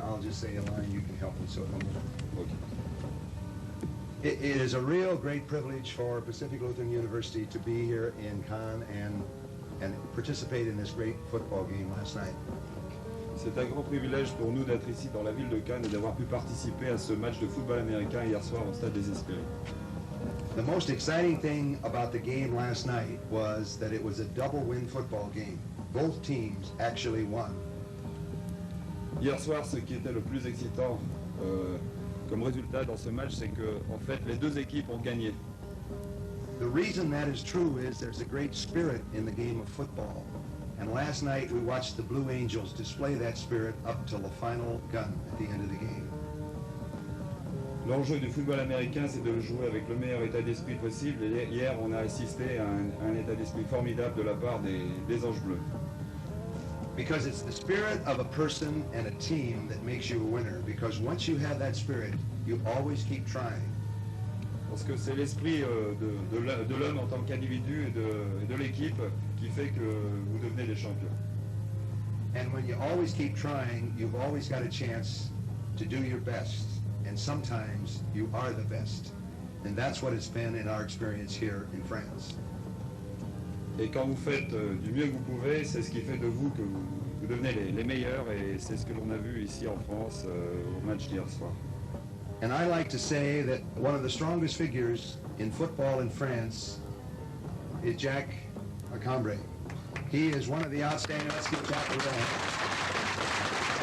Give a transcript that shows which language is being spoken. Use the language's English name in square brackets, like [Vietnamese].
[English] Say a line, you can help me. So, okay. It is a real great privilege for Pacific Lutheran University to be here in Cannes and participate in this great football game last night. [French] C'est un grand privilège pour nous d'être ici dans la ville de Cannes et d'avoir pu participer à ce match de football américain hier soir au Stade des Espérés. [English] The most exciting thing about the game last night was that it was a double-win football game. Both teams actually won. [French] Hier soir, ce qui était le plus excitant comme résultat dans ce match, c'est que en fait les deux équipes ont gagné. [English] The reason that is true is there's a great spirit in the game of football. And last night we watched the Blue Angels display that spirit up till the final gun at the end of the game. [French] L'enjeu du football américain, c'est de le jouer avec le meilleur état d'esprit possible. Et hier, on a assisté à un état d'esprit formidable de la part des Anges Bleus. [English] Because it's the spirit of a person and a team that makes you a winner. Because once you have that spirit, you always keep trying. [French] Parce que c'est l'esprit de l'homme en tant qu'individu et de l'équipe qui fait que vous devenez des champions. [English] And when you always keep trying, you've always got a chance to do your best. And sometimes you are the best. And that's what it's been in our experience here in France. [French] Et quand vous faites du mieux que vous pouvez, c'est ce qui fait de vous que vous devenez les meilleurs, et c'est ce que l'on a vu ici en France au match d'hier soir. [English] And I like to say that one of the strongest figures in football in France is Jack Cambre. He is one of the outstanding. Let's give Jack a round.